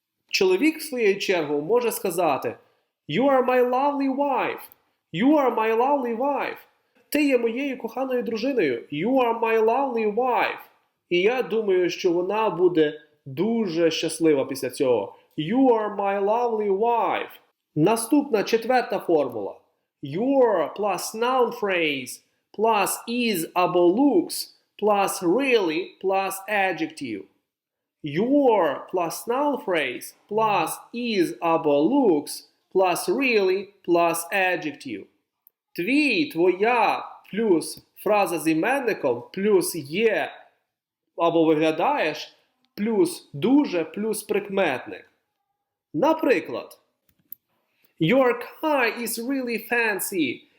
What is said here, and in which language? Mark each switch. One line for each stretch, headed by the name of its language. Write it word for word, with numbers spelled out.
Ukrainian: Чоловік, в свою чергу, може сказати
English: You are my lovely wife. You are my lovely wife.
Ukrainian: ти є моєю коханою дружиною.
English: You are my lovely wife.
Ukrainian: І я думаю, що вона буде дуже щаслива після цього.
English: You are my lovely wife.
Ukrainian: Наступна четверта формула.
English: Your plus noun phrase plus is
Ukrainian: або
English: looks plus really plus adjective. Your plus noun phrase plus is
Ukrainian: або
English: looks plus really plus adjective.
Ukrainian: Твій, твоя плюс фраза з іменником плюс є або виглядаєш плюс дуже плюс прикметник. Наприклад,
English: Your car is really fancy.